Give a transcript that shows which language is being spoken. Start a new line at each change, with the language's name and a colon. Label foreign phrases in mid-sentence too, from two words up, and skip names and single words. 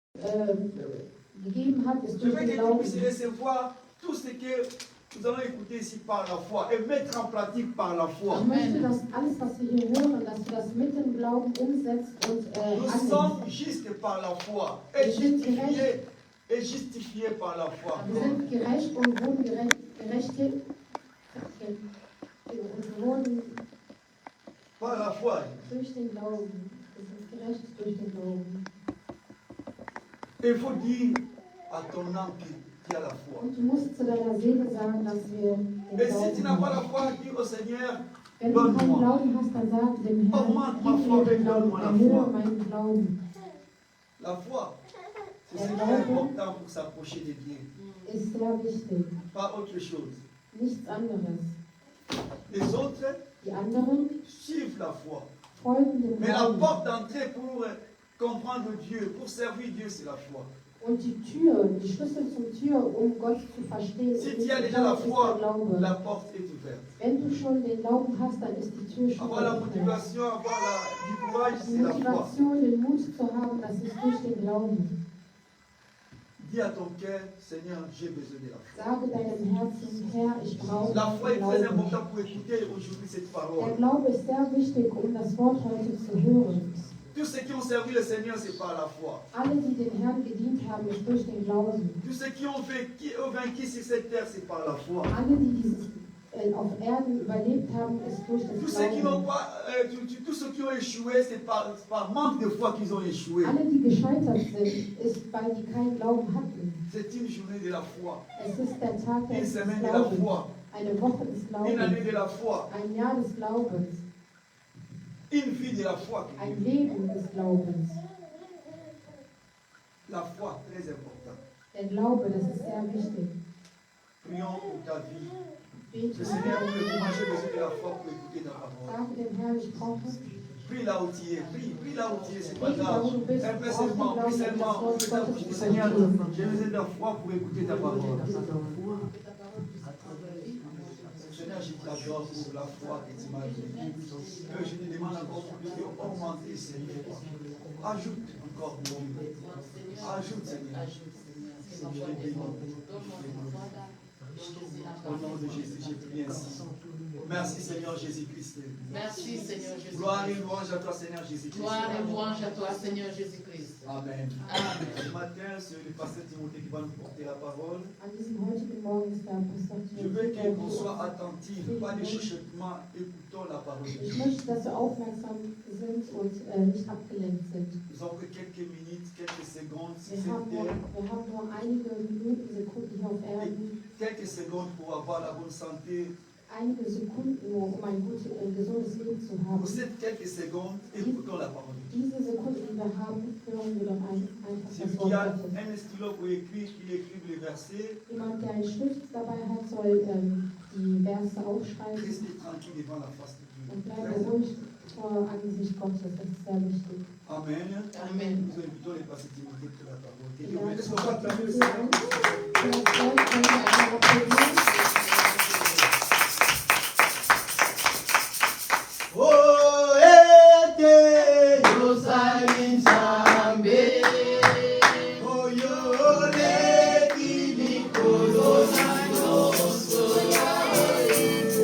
German: gegeben hat, ist
French: Je
German: durch
French: veux
German: den
French: que tu
German: Glauben.
French: puisses recevoir tout ce que nous allons écouter ici par la foi et mettre en pratique par la foi.
German: Ich möchte, dass alles, was wir hier hören, dass du das mit dem Glauben umsetzt und
French: Nous
German: annimmst.
French: sommes justes par la foi et justifiés par la foi.
German: Wir sind gerecht und wurden gerecht und wurden
French: Par la foi.
German: durch den Glauben. Wir sind gerecht durch den Glauben.
French: Il faut dire à ton âme que tu as la foi.
German: Und du musst zu deiner Seele sagen, dass wir den
French: Et si tu
German: Glauben
French: n'as pas la
German: haben.
French: foi, dis au Seigneur,
German: Wenn du keinen
French: donne-moi.
German: Glauben hast, dann sag dem Herrn, gib mir den Glauben, erhöhe meinen Glauben.
French: La foi, c'est ce qui est important pour s'approcher de Dieu.
German: Ist sehr wichtig.
French: Pas autre chose.
German: Nichts anderes.
French: Les autres
German: Die anderen
French: suivent la foi.
German: folgen dem
French: Mais la
German: Glauben.
French: porte d'entrée pour comprendre Dieu, pour servir Dieu, c'est la foi.
German: Und die Tür, die Schlüssel zur Tür, um Gott zu verstehen,
French: Si
German: ist
French: tu as
German: der
French: déjà la foi,
German: Glaube.
French: la porte est ouverte.
German: Wenn du schon den Glauben hast, dann ist die Tür schon
French: Avoir la
German: offen.
French: motivation, avoir du courage,
German: Die
French: c'est la foi.
German: Motivation, den Mut zu haben, das ist durch den Glauben.
French: Dis à ton cœur, Seigneur, j'ai besoin de la foi.
German: Sage deinem Herzen, Herr, ich brauche
French: La foi est
German: den
French: très
German: Glauben.
French: importante pour écouter aujourd'hui cette
German: Der
French: parole.
German: Glaube ist sehr wichtig, um das Wort heute zu hören.
French: Tous ceux qui ont servi le Seigneur, c'est par la foi.
German: Alle, die dem Herrn gedient haben, ist durch den Glauben.
French: Tous ceux qui ont vaincu sur cette terre, c'est par la foi.
German: Alle, die dieses auf Erden überlebt haben, ist durch
French: Tous
German: das
French: ceux qui n'ont
German: Glauben.
French: pas, tous ceux qui ont échoué, c'est par manque de foi qu'ils ont échoué.
German: Alle, die gescheitert sind, ist, weil die keinen Glauben hatten.
French: C'est une journée de la foi,
German: Es ist der Tag
French: une
German: des
French: semaine de la
German: Glaubens,
French: foi,
German: eine Woche des
French: une année
German: Glaubens,
French: de la foi,
German: ein Jahr des Glaubens,
French: une vie de la foi.
German: ein Leben des Glaubens.
French: La foi, très important.
German: Der Glaube, das ist sehr wichtig.
French: Prions pour ta vie.
German: Bete,
French: Le Seigneur, moi j'ai besoin de la foi pour écouter ta parole.
German: sage dem Herrn, ich brauche es.
French: Prie là où tu es, prie là où tu es, c'est pas Prie là grave.
German: où du bist,
French: Un peu seulement, prie seulement, ouvre ta bouche, dis Seigneur, j'ai besoin de la foi pour écouter ta parole. Seigneur, je t'adore pour la foi que tu m'as donnée. Je te demande encore pour Dieu, augmenter, Seigneur. Ajoute encore, mon Dieu. Ajoute, Seigneur. Je te bénis. Au nom de Jésus, je prie ainsi. Merci Seigneur Jésus-Christ. Merci Seigneur Jésus-Christ. Gloire et louange à toi Seigneur Jésus-Christ. Gloire et louange à toi Seigneur Jésus-Christ. Amen. Amen. Ce matin, c'est le pasteur Timothée qui va nous porter la parole.
German: An diesem heutigen Morgen ist der Pastor
French: Je veux
German: Timotheus.
French: qu'on soit attentif, pas de chuchotement, écoutons la parole de
German: Ich
French: Dieu.
German: möchte, dass wir aufmerksam sind und nicht abgelenkt sind.
French: Nous avons que quelques minutes, quelques secondes, si
German: Wir haben nur einige Minuten, Sekunden hier auf Erden,
French: quelques secondes pour avoir la bonne santé.
German: einige Sekunden nur, um ein gutes, gesundes Leben zu haben.
French: Pour ces quelques secondes, écoutons la parole de Dieu.
German: Diese Sekunden, die wir haben, hören wir doch einfach
French: Si
German: das
French: il
German: Wort
French: y a
German: Gottes.
French: un stylo pour écrire, qu'il écrive les versets,
German: Jemand, der einen Stift dabei hat, soll die Verse aufschreiben
French: restez tranquille devant la face de Dieu.
German: und bleibe ruhig vor Angesicht Gottes. Das ist sehr wichtig.
French: Amen. Amen. Nous invitons les pasteurs Timothée pour la parole. Que Dieu
German: Ja,
French: bénisse. Est-ce qu'on peut acclamer le
German: ja.
French: Seigneur?
Lingala: Oh, ete yosali nzambe. Oh, yo leki likolo na nyonso yawe.